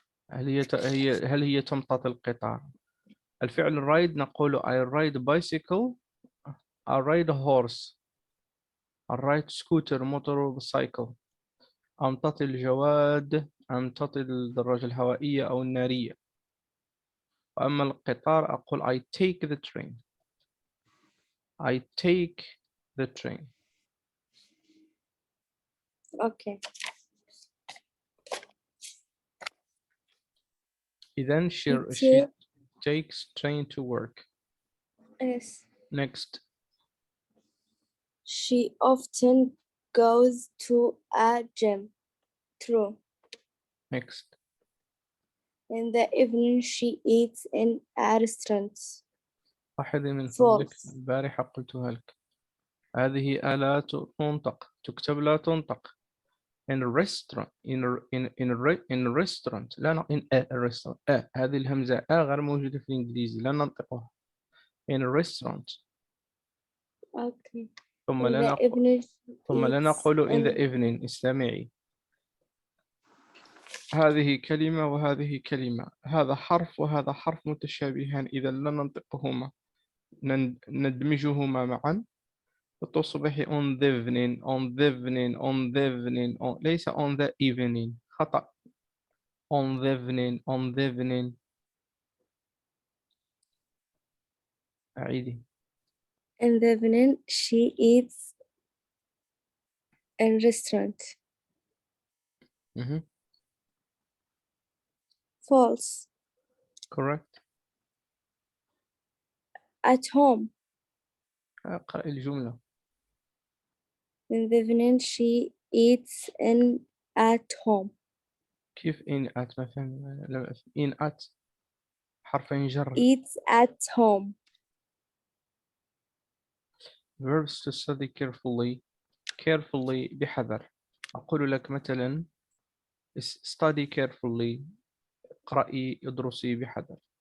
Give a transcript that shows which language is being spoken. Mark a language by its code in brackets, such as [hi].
[ar] هل هي تمتطي القطار؟ الفعل ride نقول [en] I ride bicycle I ride a horse I ride scooter motorcycle [ar] أمتطي الجواد أمتطي الدراجة الهوائية أو النارية. وأما القطار أقول [en] I take the train I take the train. Okay. إذن she takes train to work. Yes. Next. She often goes to a gym. True. Next. In the evening, she eats in a restaurant. [ar] واحدة من فضلك البارحة قلتها لك. هذه آلة تنطق تكتب لا تنطق. [en] in a restaurant in a restaurant لا in a restaurant [ar] هذه الهمزة غير موجودة في الإنجليزي لا ننطقها. [en] in a restaurant. Okay. [ar] ثم لا نقول [en] in the evening. [ar] استمعي. هذه كلمة وهذه كلمة. هذا حرف وهذا حرف متشابهان إذا لا ننطقهما ندمجهما معا تصبح [en] on the evening [ar] ليس on the evening. خطأ. [en] on the evening [ar] أعيدي. [en] In the evening, she eats in restaurant. False. Correct. At home. [ar] أقرأ الجملة. [en] In the evening, she eats at home. [ar] كيف in at؟ ما فهم. in at حرفين جر. [en] Eats at home. verbs to study carefully [ar] بحذر. أقول لك مثلا [en] study carefully [ar] اقرأي ادرسي بحذر.